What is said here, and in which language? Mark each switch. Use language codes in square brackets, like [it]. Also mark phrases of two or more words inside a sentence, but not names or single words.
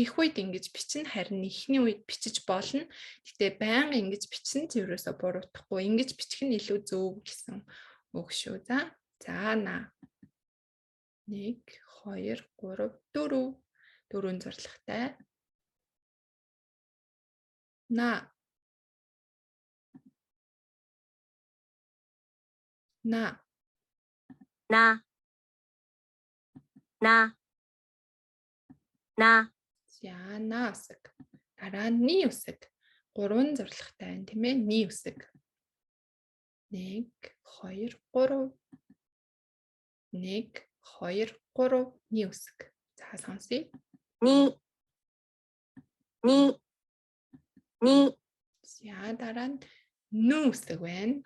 [mn] Тийх үед ингэж бичнэ, харин ихний үед бичиж болно. Гэтэ байнга ингэж бичсэн зөвөөсө буруутахгүй. Ингэж бичих нь илүү зөв гэсэн үг шүү. За на 1 2 3 4 дөрвөн зорилготой. [ja] な なな な な [mn] за на үсэг. Дараа нь ни үсэг. Гурван зорилготой байна, тийм ээ. Ни үсэг. 1 2 3 1 2 3 ни үсэг. За сонсъё. [ja] ни [mn] За дараа нь нү үсэг байна.